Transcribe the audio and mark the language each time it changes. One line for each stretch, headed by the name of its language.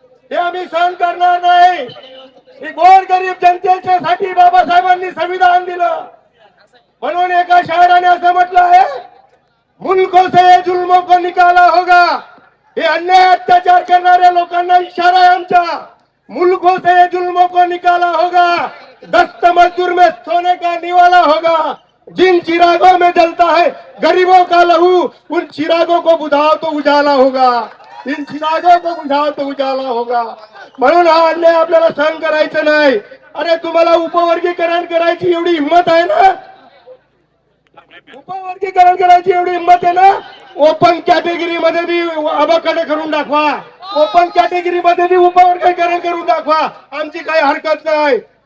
Marathi: हे आम्ही सहन करणार नाही. ही गोरगरीब जनतेच्यासाठी बाबासाहेबांनी संविधान दिलं. म्हणून एका शायराने असं म्हटलं आहे,
Hindi: मुल्कों से जुल्मों को निकाला होगा.
Marathi: हे अन्याय अत्याचार करणाऱ्या लोकांना इशारा आहे आमचा.
Hindi: मुल्कों से जुल्मों को निकाला होगा, दस्त मजदूर में सोने का निवाला होगा. जिन चिरागों में जलता है गरीबों का लहू, उन चिरागों को बुझाओ तो उजाला होगा. इन चिरागों को बुझाओ तो उजाला होगा.
Marathi: म्हणून हा अन्याय आपल्याला सहन करायचं नाही. अरे तुम्हाला उपवर्गीकरण करायची एवढी हिंमत आहे ना, उपवर्गीकरण करायची एवढी हिंमत आहे ना, ओपन कॅटेगरी मध्ये बी अबाकडे करून दाखवा. ओपन कॅटेगरी मध्ये बी उपवर्गीकरण करून दाखवा. आमची काही हरकत नाही.